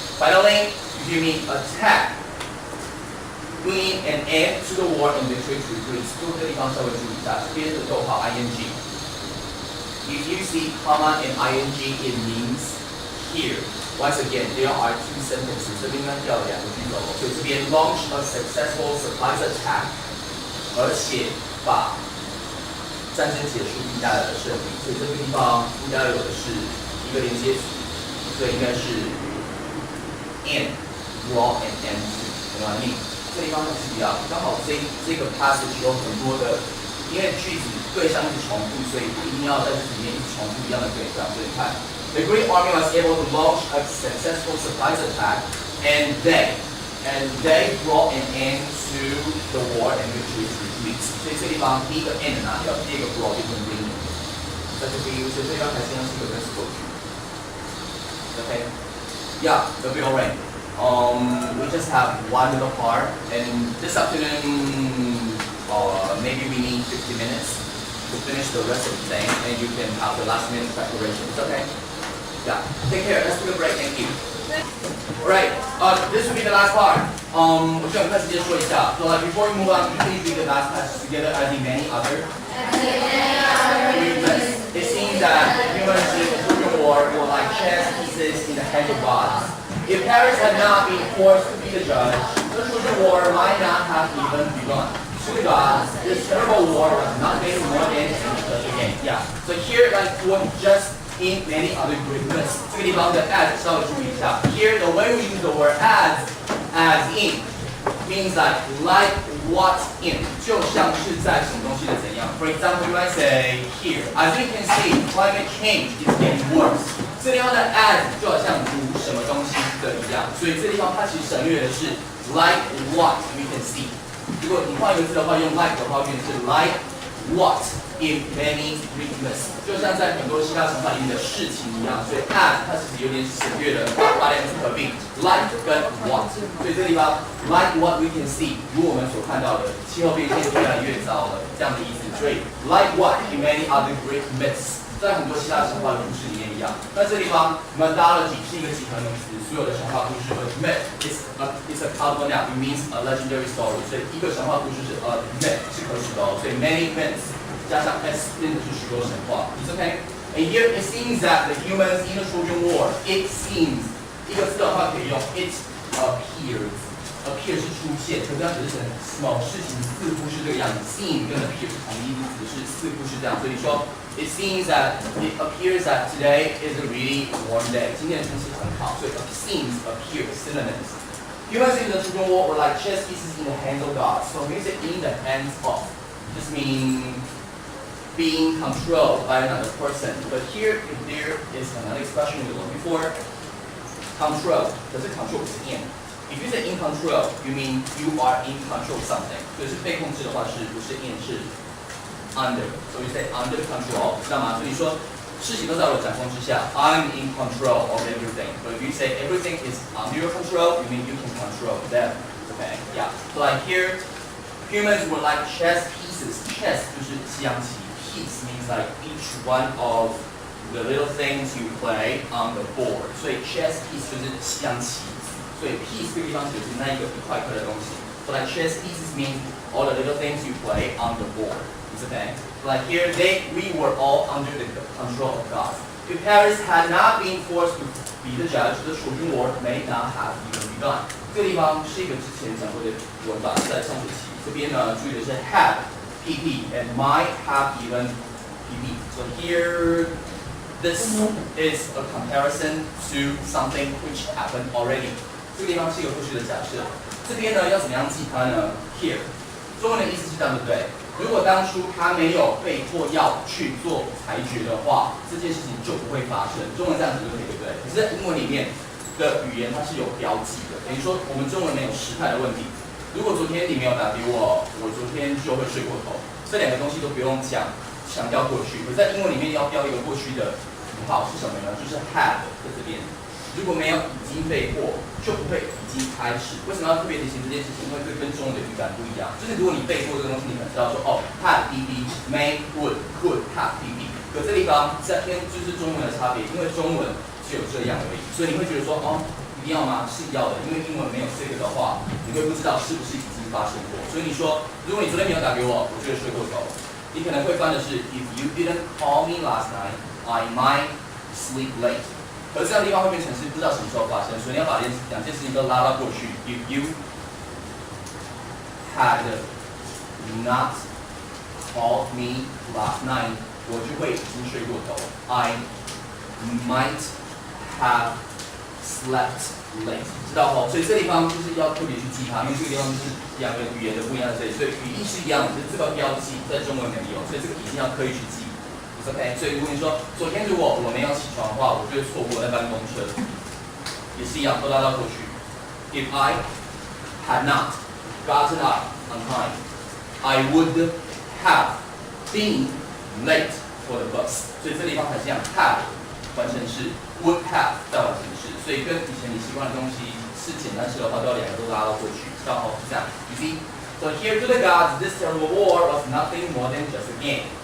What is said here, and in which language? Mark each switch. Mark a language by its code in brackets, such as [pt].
[en] Finally, if you mean attack, bringing an end to the war and victory to Greece. [zh] 这个地方稍微注意一下，这边的逗号 [en] ing。 if you see comma and ing, it means here. Once again, there are two sentences. [zh] 这边呢要有两个句子，所以这边 [en] launch a successful surprise attack， [zh] 而且把战争结束并带来了胜利。所以这个地方应该有的是一个连接词，所以应该是 [en] and draw and end to， [zh] 懂吗？这地方是一样，刚好这个 passage 有很多的，因为句子对象是重复，所以不一定要在这里面一直重复一样的对象。所以你看 [en] ，The Greek army was able to launch a successful surprise attack, and they brought an end to the war and victory through Greece。 [zh] 所以这地方第一个 end 拿掉，第二个 brought 变成 bring， 在这边，所以这地方还是用这个跟 support 句。 [en] Okay, yeah, the bill rank. We just have one little part, and this afternoon, maybe we need 50 minutes to finish the rest of the thing, and you can have the last minute preparation. It's okay? Yeah. Take care. Let's take a break. Thank you. Alright. This will be the last part. [zh] 我需要快时间说一下。 [en] So like before we move on, you please read the last passage together as in many other. It seems that humans in the Trojan War were like chess pieces in the hands of gods. If Paris had not been forced to be the judge, the Trojan War might not have even begun. To the gods, this terrible war was not made more than again. Yeah. So here, like for just in many other Greek myths, 这个地方的 as [zh] 稍微注意一下。 [en] Here, the way we use the word as in, means like what in， [zh] 就像是在什么东西的怎样。 [en] For example, you might say here, as you can see, climate change is getting worse. [zh] 这地方的 as 就好像如什么东西的一样，所以这地方它其实省略的是 [en] like what we can see。 [zh] 如果你换一个字的话，用 like 的话，变成是 [en] like what in many Greek myths， [zh] 就像在很多希腊神话里面的事情一样。所以 as 它其实有点省略了，把两个字合并 like 跟 what。所以这地方 [en] like what we can see， [zh] 如我们所看到的，气候变迁越来越糟了这样的意思。所以 [en] like what in many other Greek myths， [zh] 在很多希腊神话的故事里面一样。那这地方 mythology 是一个集合名词，所有的神话故事 [en] myth is a countable noun, it means a legendary story。 [zh] 所以一个神话故事是 a myth 是可数的哦，所以 many myths 加上 s 变成是许多神话。 [en] It's okay. And here it seems that the humans in the Trojan War, it seems [zh] 一个字的话可以用 [en] it appears [zh] 是出现，可是它只是某事情似乎是这个样子。 [en] Seem 跟 appear [zh] 是同义词，是似乎是这样。所以说 [en] it seems that it appears that today is a really warm day。 [zh] 今天的天气很好，所以 seems appears synonyms。 [en] Humans in the Trojan War were like chess pieces in the hands of gods. So when you say in the hands of, just mean being controlled by another person. But here, if there is another expression we learned before, control. 可是 control 不是 in. If you say in control, you mean you are in control of something. [zh] 所以是被控制的话，是不是 in 是 under. [en] So you say under control， [zh] 知道吗？所以说事情都在我的掌控之下 ， [en] I'm in control of everything. But if you say everything is under your control, you mean you can control them. Okay, yeah. So like here, humans were like chess pieces. Chess [zh] 就是西洋棋 [en] ，piece means like each one of the little things you play on the board. [zh] 所以 chess piece 就是西洋棋。所以 piece 这个地方指的是那一个一块块的东西。 [en] So like chess pieces mean all the little things you play on the board. It's okay. So like here, we were all under the control of God. If Paris had not been forced to be the judge, the Trojan War may not have even begun. [zh] 这个地方是一个之前讲过的文法，在上学期这边呢，注意的是 [en] had pp and might have even pp. So here, this is a comparison to something which happened already. [zh] 这个地方是一个过去的假设。这边呢要怎么样记它呢 ？Here， 中文的意思是这样，对不对？如果当初他没有被迫要去做裁决的话，这件事情就不会发生。中文这样子就可以，对不对？可是在英文里面的语言它是有标记的，等于说我们中文没有时态的问题。如果昨天你没有打给我，我昨天就会睡过头。这两个东西都不用强调过去，可是在英文里面要标一个过去的符号是什么呢？就是 had 在这边。如果没有已经被迫，就不会已经开始。为什么要特别提醒这件事情？因为这跟中文的语感不一样。就是如果你背过这个东西，你可能知道说哦 [en] had bb may would could have bb。 [zh] 可这地方在跟就是中文的差别，因为中文只有这样而已，所以你会觉得说哦一定要吗？是要的，因为英文没有这个的话，你会不知道是不是已经发生过。所以你说，如果你昨天没有打给我，我就会睡过头。 [en] 你可能会翻的是 If you didn't call me last night, I might sleep late。 [zh] 可是这样的地方会变成是不知道什么时候发生，所以你要把两件事情都拉到过去。 [en] If you had not called me last night， [zh] 我就会已经睡过头。 [en] I might have slept late， [zh] 知道吼？所以这地方就是要特别去记它，因为这个地方就是两个语言的不一样在这里，所以语义是一样的，就是这个标记在中文没有，所以这个一定要刻意去记。 OK， 所以如果你说昨天如果我没有起床的话，我就会错过那班公车，也是一样，都拉到过去。 [en] If I had not gotten up on time, I would have been late for the bus。 [zh] 所以这地方还是一样 ，have 完成式 ，would have 再完成式，所以跟以前你习惯的东西是简单式的话，都要两个都拉到过去，知道吗？是这样。 [en] You see, so here to the gods, this terrible war was nothing more than just a game.